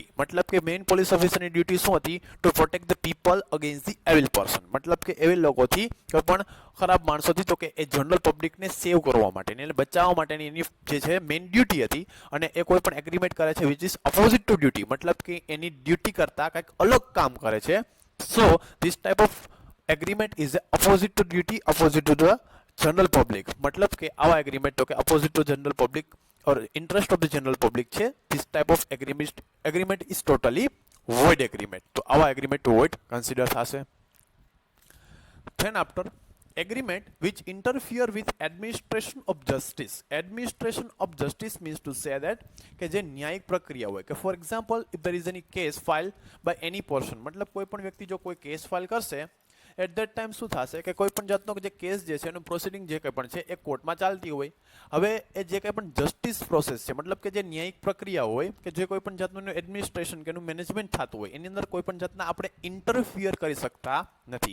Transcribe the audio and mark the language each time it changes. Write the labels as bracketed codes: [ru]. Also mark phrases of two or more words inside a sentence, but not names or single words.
[gu] મતલબ કે [en] main police officerની duty [gu] શું હતી? [en] to protect the people against the evil person. [gu] મતલબ કે એવિલ લોકોથી, કોઈ પણ ખરાબ માણસોથી, તો કે એ [en] general publicને [gu] સેવ કરવા માટેની એટલે બચાવવા માટેની એની જે છે [en] main duty [gu] હતી. અને એ કોઈ પણ એગ્રીમેન્ટ કરે છે [en] which is opposite to duty, [gu] મતલબ કે એની ડ્યુટી કરતાં કંઈક અલગ કામ કરે છે. [en] so this type of agreement is opposite to duty, opposite to the general public. [gu] मतलब કે આવા [en] agreement [gu] તો કે [en] opposite to general public or interest of the general public છે. This type of agreement is totally void agreement. [gu] તો આવા agreement [en] void consider [gu] થશે. [en] Then after agreement which interfere with administration of justice. Administration of justice means to say that [gu] કે જે ન્યાયિક પ્રક્રિયા હોય કે [en] for example if there is any case filed by any person, [gu] મતલબ કોઈ પણ વ્યક્તિ જો કોઈ કેસ ફાઇલ કરશે [en] at that time [gu] શું થશે કે કોઈ પણ જાતનો જે કેસ જે છે એનું પ્રોસિડિંગ જે કંઈ પણ છે એ કોર્ટમાં ચાલતી હોય. હવે એ જે કંઈ પણ [en] justice process [gu] છે, મતલબ કે જે ન્યાયિક પ્રક્રિયા હોય કે જે કોઈ પણ જાતનું એડમિનિસ્ટ્રેશન કે એનું મેનેજમેન્ટ થતું હોય એની અંદર કોઈ પણ જાતના આપણે ઇન્ટરફિયર કરી શકતા નથી.